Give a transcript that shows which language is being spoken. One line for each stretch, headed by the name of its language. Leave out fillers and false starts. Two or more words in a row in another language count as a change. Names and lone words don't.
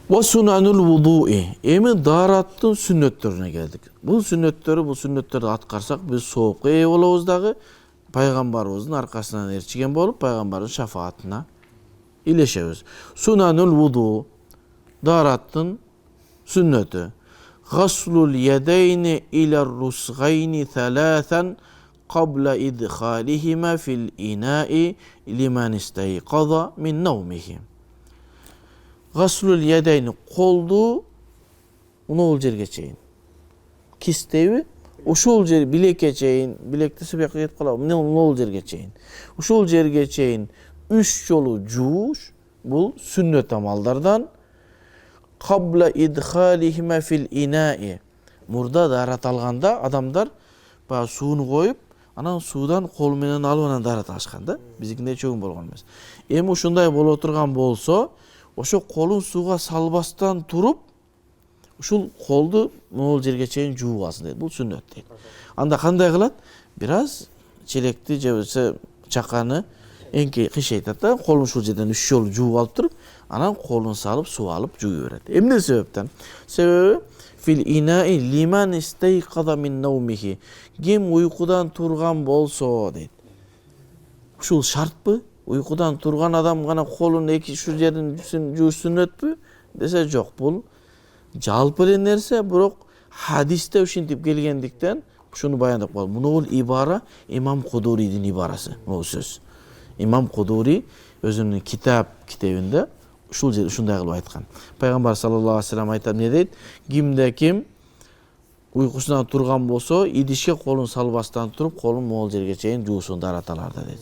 Arabic: وسنن الوضوء.
Kyrgyz: Эми дараттын сүннөттөрүнө келдик. Бул сүннөттөрдү аткарсак биз соопко ээ болобуз дагы, пайгамбарыбыздын аркасынан ээрчиген болуп, пайгамбардын шафаатына илешебиз.
Arabic: سنن الوضوء.
Kyrgyz: Дараттын сүннөтү.
Arabic: غسل اليدين إلى الرسغين ثلاثا قبل إدخالهما في الإناء لمن استيقظ من نومه. غسل اليدين,
Kyrgyz: колду ол жерге чейин. Кистеби ушул жер билекке чейин, билекти сыбакка кетип калабы, ол жерге чейин. Ушул жерге чейин 3 жолу жууш, бул сүннөт амалдардан.
Arabic: قبل إدخالهما في الإناء.
Kyrgyz: Мурда дарат алганда адамдар баягы сууну коюп, анан суудан кол менен алып анан дарат алышкан да. Биздикиндей чөгүн болгон эмес. Эми ушундай боло турган болсо, ошо колун сууга салбастан туруп, ушул колду могул жерге чейин жууп алсын дейт. Бул сүннөт дейт. Анда кандай кылат? Бир аз челекти же болбосо чаканы эңки кыйшайтат да, колун ушул жерден 3 жолу жууп алып туруп, анан колун салып суу алып жууй берет. Эмне себептен? Себеби
Arabic: في الإناء لمن استيقظ من نومه.
Kyrgyz: Ким уйкудан турган болсо дейт. Ушул шартпы? Уйкудан турган адам гана колун эки ушул жерин жууш сүннөтпү? Десе жок, бул жалпы эле нерсе, бирок хадисте ушинтип келгендиктен ушуну баяндап коелу. Муну ибара имам Кудурийдин ибарасы, бул сөз. Имам Кудури өзүнүн китебинде ушул жер ушундай кылып айткан. Пайгамбар
Arabic: صلى الله عليه وسلم
Kyrgyz: айтат, не дейт? Кимде ким уйкусунан турган болсо, идишке колун салбастан туруп, колун могул жерге чейин жуусун дараталарда дейт.